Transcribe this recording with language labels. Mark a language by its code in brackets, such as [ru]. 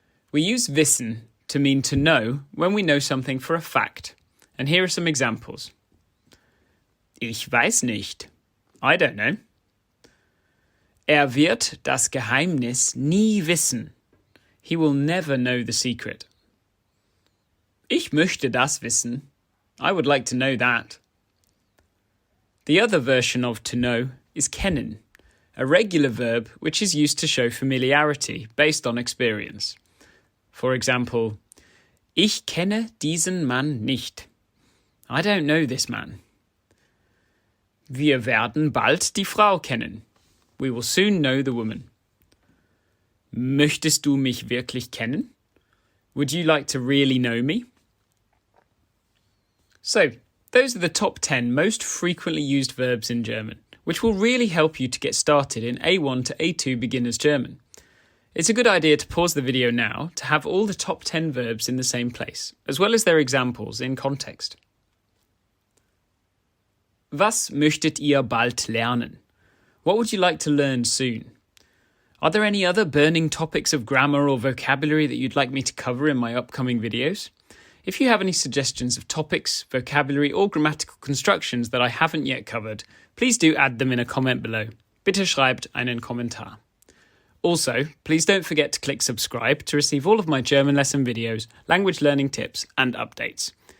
[en] We use wissen to mean to know when we know something for a fact. And here are some examples. [de] Ich weiß nicht. [en] I don't know. [de] Wird das Geheimnis nie wissen. [en] He will never know the secret. [de] Ich möchte das wissen. [en] I would like to know that. The other version of to know is kennen, a regular verb which is used to show familiarity based on experience. For example, [de] ich kenne diesen Mann nicht. [en] I don't know this man. [de] Wir werden bald die Frau kennen. [en] We will soon know the woman. [de] Möchtest du mich wirklich kennen? [en] Would you like to really know me? So, those are the top 10 most frequently used verbs in German, which will really help you to get started in A1 to A2 beginners German. It's a good idea to pause the video now to have all the top 10 verbs in the same place, as well as their examples in context. [de] Was möchtet ihr bald lernen? [en] What would you like to learn soon? Are there any other burning topics of grammar or vocabulary that you'd like me to cover in my upcoming videos? If you have any suggestions of topics, vocabulary or grammatical constructions that I haven't yet covered, please do add them in a comment below. [de] Bitte schreibt einen Kommentar. [en] Also, please don't forget to click subscribe to receive all of my German lesson videos, language learning tips and updates.